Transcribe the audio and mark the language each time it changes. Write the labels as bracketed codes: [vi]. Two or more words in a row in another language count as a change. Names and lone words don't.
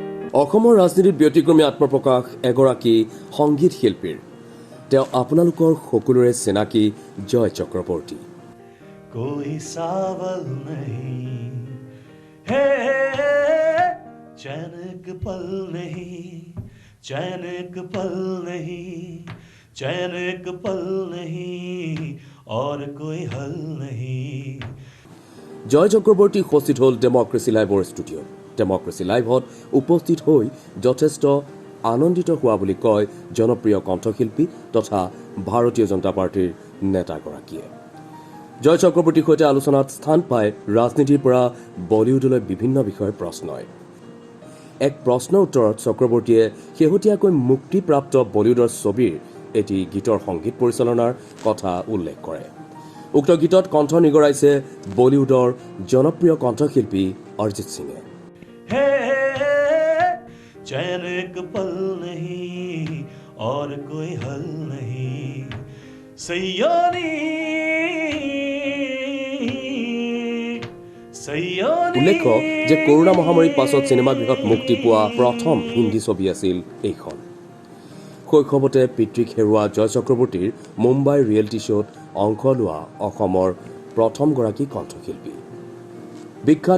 [as] অসমৰ ৰাজনীতিত ব্যতিক্ৰমী আত্মপ্ৰকাশ এগৰাকী সংগীত শিল্পীৰ তেওঁ আপোনালোকৰ সকলোৰে চিনাকি জয় চক্ৰৱৰ্তী [hi] कोई सावल नहीं है चैन एक पल नहीं चैन एक पल नहीं चैन एक पल नहीं और कोई हल नहीं [as] জয় চক্ৰৱৰ্তী উপস্থিত হ'ল ডেমক্ৰেচি লাইভৰ ষ্টুডিঅ'ত ডেমক্ৰেচি লাইভত উপস্থিত হৈ যথেষ্ট আনন্দিত হোৱা বুলি কয় জনপ্ৰিয় কণ্ঠশিল্পী তথা ভাৰতীয় জনতা পাৰ্টীৰ নেতাগৰাকীয়ে জয় চক্ৰৱৰ্তীৰ সৈতে আলোচনাত স্থান পায় ৰাজনীতিৰ পৰা বলিউডলৈ বিভিন্ন বিষয়ৰ প্ৰশ্নই এক প্ৰশ্নৰ উত্তৰত চক্ৰৱৰ্তীয়ে শেহতীয়াকৈ মুক্তিপ্ৰাপ্ত বলিউডৰ ছবিৰ এটি গীতৰ সংগীত পৰিচালনাৰ কথা উল্লেখ কৰে উক্ত গীতত কণ্ঠ নিগৰাইছে বলিউডৰ জনপ্ৰিয় কণ্ঠশিল্পী অৰিজিত সিঙে [hi] चैन एक पल नहीं और कोई हल नहीं [as] উল্লেখ্য যে কৰোনা মহামাৰীৰ পাছত চিনেমাগৃহত মুক্তি পোৱা প্ৰথম হিন্দী ছবি আছিল এইখন শৈশৱতে পিতৃক হেৰুওৱা জয় চক্ৰৱৰ্তীৰ মুম্বাই [en] reality show [as] অংশ লোৱা অসমৰ প্ৰথমগৰাকী কণ্ঠশিল্পী বিখ্যাত